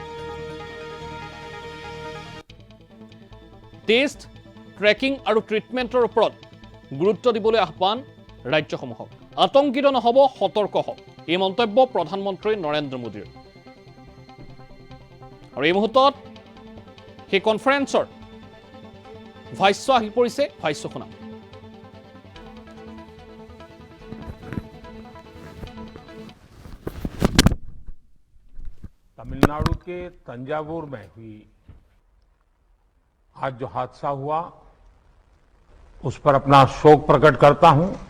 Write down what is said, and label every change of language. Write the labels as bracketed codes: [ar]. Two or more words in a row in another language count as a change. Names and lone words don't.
[en] Test, tracking [as] আৰু ট্ৰিটমেণ্টৰ ওপৰত গুৰুত্ব দিবলৈ আহ্বান ৰাজ্যসমূহক। আতংকিত নহ'ব, সতৰ্ক হওক, এই মন্তব্য প্ৰধানমন্ত্ৰী নৰেন্দ্ৰ মোদীৰ। আৰু এই মুহূৰ্তত সেই কনফাৰেন্সৰ ভাষ্য আহি পৰিছে, ভাষ্য শুনাম। [hi] तमिलनाडु के तंजावुर में हुई आज जो हादसा हुआ उस पर अपना शोक प्रकट करता हूं।